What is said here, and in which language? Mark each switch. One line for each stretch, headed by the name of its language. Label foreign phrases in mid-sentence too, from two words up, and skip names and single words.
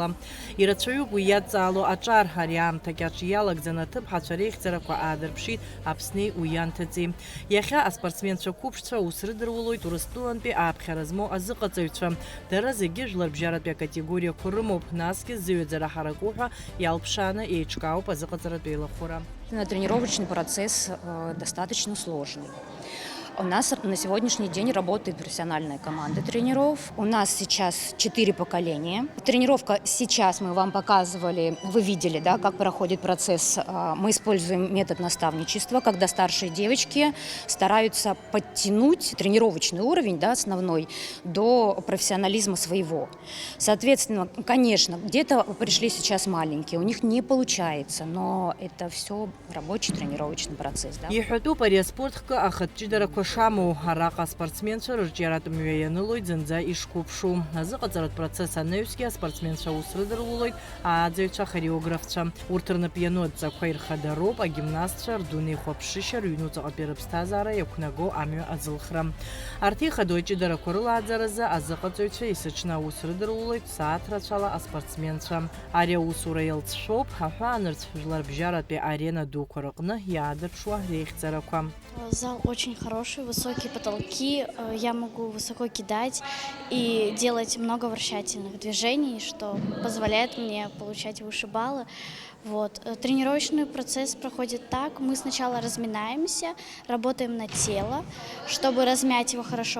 Abkhazian: Ирацәаҩуп уи иадҵаало аҿар, ари аамҭа кьаҿ иалагӡаны аҭыԥҳацәа реихьӡарақәа аадырԥшит, Аԥснеи уи ианҭыҵи. Иахьа аспортсменцәа қәыԥшцәа аус рыдырулоит Урыстәылантәи ааԥхьара змоу азыҟаҵаҩцәа. Дара зегьы жәларбжьаратәи акатегориақәа рымоуп, насгьы зыҩаӡара ҳараку ҳәа иалԥшааны еиҿкаауп азыҟаҵаратә еилахәыра.
Russian: Тренировочный процесс достаточно сложный. У нас на сегодняшний день работает профессиональная команда тренеров. У нас сейчас 4 поколения. Тренировка сейчас мы вам показывали, вы видели, да, как проходит процесс. Мы используем метод наставничества, когда старшие девочки стараются подтянуть тренировочный уровень, да, основной, до профессионализма своего. Соответственно, конечно, где-то пришли сейчас маленькие, у них не получается, но это все рабочий тренировочный процесс. Да?
Abkhazian: Шаму араҟа аспортсменцәа рырҿиаратә мҩа ианылоит зынӡа ишқәыԥшу. Азыҟаҵаратә процесс анаҩсгьы аспортсменцәа аус рыдырулоит ааӡаҩцәа, ахореографцәа. Урҭ рнапы иану адҵақәа ирхадароуп агимнастцәа рдунеихәаԥшышьа рыҩнуҵаҟатәи рыԥсҭазаара иақәнаго амҩа азылхра. Арҭ еихадоу аҷыдарақәа рылааӡаразы азыҟаҵаҩцәа есыҽны аус рыдырулоит сааҭ рацәала аспортсменцәа. Ари аусура иалҵшәоуп аҳәаанырцә жәларбжьаратәи арена дуқәа рыҟны иаадырԥшуа реихьӡарақәа.
Russian: Зал очень хороший, высокие потолки, я могу высоко кидать и делать много вращательных движений, что позволяет мне получать выше баллы. Вот. Тренировочный процесс проходит так. Мы сначала разминаемся, работаем на тело, чтобы размять его хорошо.